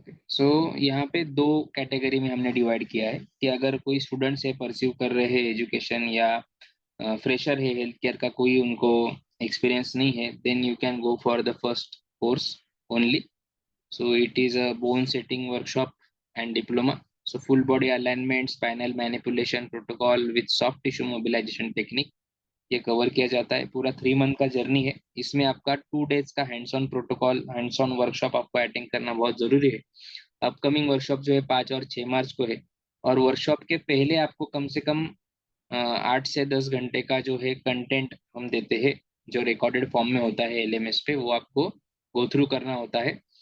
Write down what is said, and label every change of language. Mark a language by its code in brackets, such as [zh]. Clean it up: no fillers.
[hi] सो यहाँ पे दो कैटेगरी में हमने डिवाइड किया है कि अगर कोई स्टूडेंट्स है परस्यू कर रहे हैं एजुकेशन, या फ्रेशर है, हेल्थ केयर का कोई उनको एक्सपीरियंस नहीं है, [en] Then you can go for the first course only. So it is a bone setting workshop and diploma. So full body alignment, spinal manipulation protocol with soft tissue mobilization technique [hi] ये cover किया जाता है। पूरा 3 month का journey है। इसमें आपका 2 days का hands on protocol, hands on workshop आपको अटेंड करना बहुत जरूरी है। अपकमिंग वर्कशॉप जो है 5 और 6 मार्च को है। और वर्कशॉप के पहले आपको कम से कम 8 से 10 घंटे का जो है कंटेंट हम देते हैं, जो रिकॉर्डेड फॉर्म में होता है एलएमएस पे, वो आपको गो थ्रू करना होता है।